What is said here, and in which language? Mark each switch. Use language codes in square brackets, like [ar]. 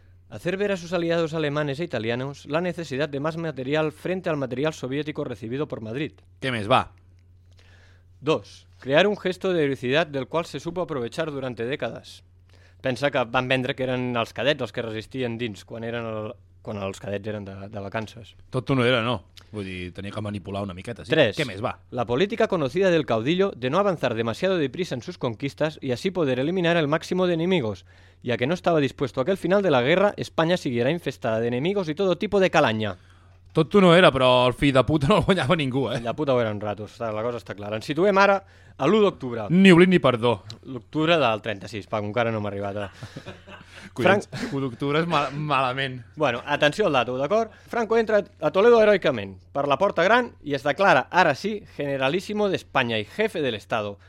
[es] Hacer ver a sus aliados alemanes e italianos la necesidad de más material frente al material soviético recibido por Madrid. ¿Qué mes va? 2. Crear un gesto de heroicidad del cual se supo aprovechar durante décadas. [ca] Pensa que van vendre que eren els cadets els que resistien dins quan els cadets eren de vacances. Tot no era, no. Vull dir, tenia que manipular una miqueta, sí. 3. [es] ¿Qué mes va? La política conocida del caudillo de no avanzar demasiado deprisa en sus conquistas y así poder eliminar el máximo de enemigos. Ya que no estaba dispuesto a que al final de la guerra España siguiera infestada de enemigos y todo tipo de calaña. [ca] Tot tu no era, però el fill de puta no el guanyava ningú, eh? El de puta ho eren ratos, la cosa està clara. Ens situem ara a l'1 d'octubre. Ni oblit ni perdó. L'octubre del 36, Paco, encara no m'ha arribat. Collons, 1 d'octubre és malament. Bueno, atenció al dato, d'acord? Franco entra a Toledo heroicament, per la Porta Gran, i es declara, ara sí, generalíssimo d'Espanya i jefe de l'Estado.